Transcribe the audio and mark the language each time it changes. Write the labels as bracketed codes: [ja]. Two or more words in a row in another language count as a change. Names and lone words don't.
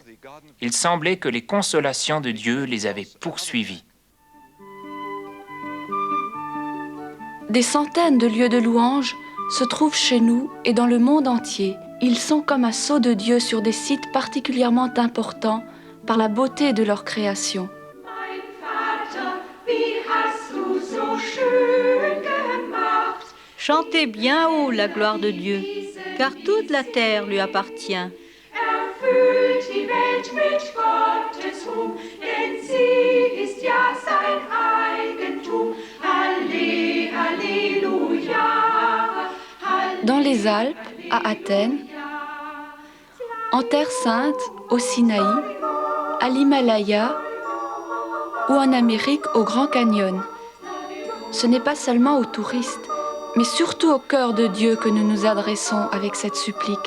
[fr] Il semblait que les consolations de Dieu les avaient poursuivis. Des centaines de lieux de louange se trouvent chez nous et dans le monde entier. Ils sont comme un sceau de Dieu sur des sites particulièrement importants par la beauté de leur création. [de] Mein Vater, wie hast du so schön gemacht. [fr] Chantez bien haut la gloire de Dieu, car toute la terre lui appartient. [de] Erfüllt die Welt mit Gottes Ruhm, denn sie ist ja sein Eigentum. Halle, Halleluja. [fr] Dans les Alpes, à Athènes, en Terre Sainte, au Sinaï, à l'Himalaya ou en Amérique au Grand Canyon. Ce n'est pas seulement aux touristes, mais surtout au cœur de Dieu que nous nous adressons avec cette supplique.